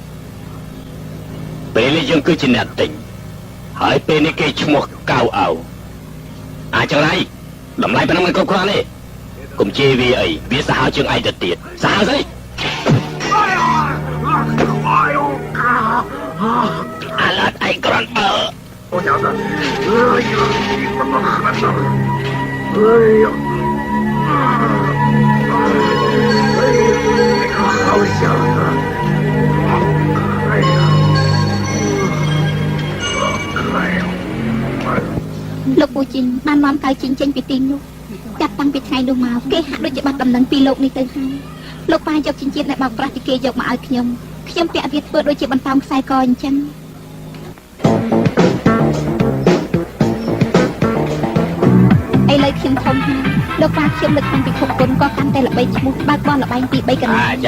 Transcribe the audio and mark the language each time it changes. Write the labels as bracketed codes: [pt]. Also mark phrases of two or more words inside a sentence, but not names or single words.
[km] ពេលនេះយើងគឺជាអ្នកទិញហើយពេលនេះគេឈ្មោះកៅអៅអាចរៃតម្លៃប៉ុណ្ណឹងមិនគ្រប់គ្រាន់ទេកុំជេរវាអីវាសាហាវជាងឯងទៅទៀតសាហាវស្អីអាឡាត់ឯងក្រន់អើ [zh] 我娘子，你怎么狠呢？哎呀，你可好小子！哎呀， [km] លោកពូជីងបាននាំកៅជីងចេញពីទីនោះចាប់តាំងពីថ្ងៃនោះមកគេហាក់ដូចជាបាត់ដំណឹងពីលោកនេះទៅហើយលោកប៉ាយកចិញ្ចៀនដែលបោកប្រាស់ពីគេយកមកឲ្យខ្ញុំពាក់វាធ្វើដូចជាបន្តោងខ្សែកអញ្ចឹងឥឡូវខ្ញុំធំហើយលោកប៉ាខ្ញុំលើកតាំងពីខុបគុណក៏កាន់តែល្បីឈ្មោះបើកបនល្បែងទី3កន្លែង